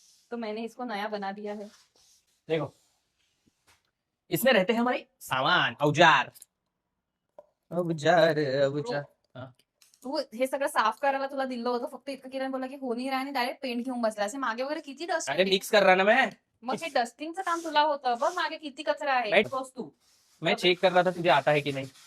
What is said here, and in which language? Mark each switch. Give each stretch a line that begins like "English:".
Hindi: तो मैंने इसको नया बना दिया है. देखो इसमें रहते हैं हमारे सामान औजार. अबुजार अबुजार.
Marathi: तू हे सगळं साफ करायला तुला दिलं होतं, फक्त इतकं केलं बोला की हो नाही राहा आणि डायरेक्ट पेंट घेऊन बसला. असे मागे वगैरे किती डस्ट
Hindi: अरे मिक्स कर रहा ना मैं.
Marathi: मग हे डस्टिंगचं काम तुला होतं बघ, मागे किती कचरा आहे.
English: Right.
Marathi: बस तू
Hindi: मैं चेक कर रहा था तुझे आता है कि नहीं.